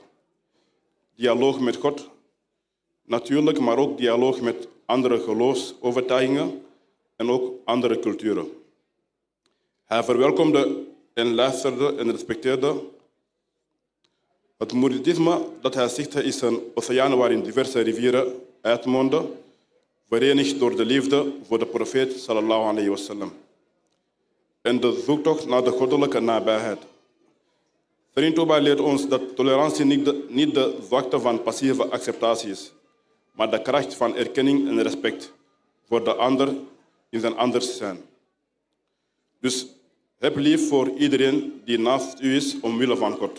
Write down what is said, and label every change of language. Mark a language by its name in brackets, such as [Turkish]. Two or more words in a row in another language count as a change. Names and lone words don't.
[Dutch] Dialoog met God, natuurlijk, maar ook dialoog met andere geloofsovertuigingen en ook andere culturen. Hij verwelkomde en luisterde en respecteerde. Het mouridisme dat hij stichtte is een oceaan waarin diverse rivieren uitmonden, verenigd door de liefde voor de profeet [Arabic] صلى الله عليه وسلم [Dutch] en de zoektocht naar de goddelijke nabijheid. Serigne Touba leert ons dat tolerantie niet de zwakte van passieve acceptatie is, maar de kracht van erkenning en respect voor de ander in zijn anders zijn. Dus heb lief voor iedereen die naast u is omwille van God.